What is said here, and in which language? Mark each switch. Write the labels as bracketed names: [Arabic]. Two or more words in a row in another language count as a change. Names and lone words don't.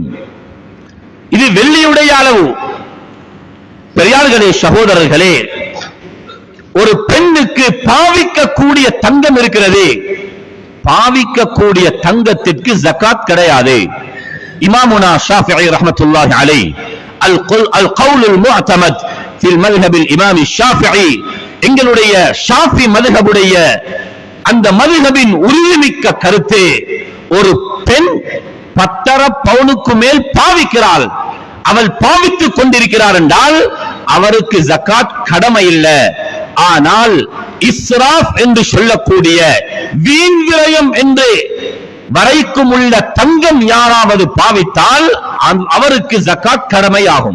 [Tamil] இது வெள்ளியுடைய அளவு. பெரியார்களே, சகோதரர்களே, ஒரு பெண்ணுக்கு பாவிக்கக்கூடிய தங்கம் இருக்கிறது, பாவிக்கக்கூடிய தங்கத்திற்கு ஜகாத் கிடையாது. [Arabic] إمامنا الشافعي رحمة الله عليه القول المعتمد في المذهب الإمام الشافعي [Tamil] எங்களுடைய ஷாஃபி மذஹபுடைய அந்த மذஹபின் உறுதிமிக்க கருத்து, ஒரு பெண் 10.5 பவுனுக்கு மேல் பாவிக்கிறாள், அவள் பாவித்துக் கொண்டிருக்கிறார் என்றால் அவருக்கு ஜகாத் கடமை இல்லை. ஆனால் இஸ்ராஃப் என்று சொல்லக்கூடிய வீண் விரயம் என்று வரைக்கும் உள்ள தங்கம் யாராவது பாவித்தால் அவருக்கு ஜகாத் கடமையாகும்.